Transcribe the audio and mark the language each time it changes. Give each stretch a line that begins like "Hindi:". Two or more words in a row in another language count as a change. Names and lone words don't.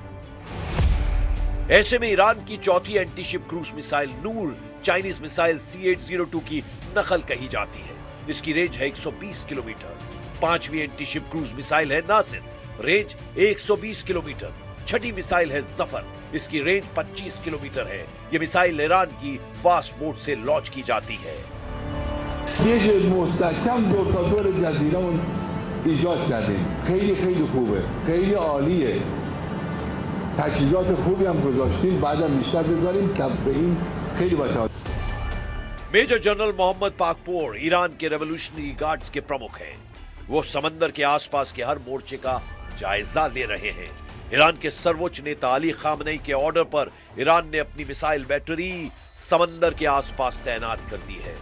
Hindi: ऐसे में ईरान की चौथी
English: anti ship cruise missile
Hindi: नूर चाइनीज मिसाइल C-802 की नकल कही जाती है। इसकी रेंज है 120 किलोमीटर। पांचवी
English: anti ship cruise missile
Hindi: है नासिर, रेंज 120 किलोमीटर। छठी मिसाइल है जफर, इसकी रेंज 25 किलोमीटर है। यह मिसाइल ईरान की
English: fast boat
Hindi: से लॉन्च की जाती है।
Persian: یه مستحکم دور تا دور جزیره‌مون ایجاد کردیم. خیلی خیلی خوبه. خیلی عالیه. تجهیزات خوبی هم گذاشتیم. بعدم بیشتر بذاریم تا به این خیلی با
English: Major General
Hindi: मोहम्मद पाकपोर ईरान के रेवोल्यूशनरी गार्ड्स के प्रमुख हैं। वो समंदर के आसपास के हर मोर्चे का जायजा ले रहे हैं। ईरान के सर्वोच्च नेता अली खामनेई के ऑर्डर पर ईरान ने अपनी
English: missile battery
Hindi: समंदर के आसपास तैनात कर दी है।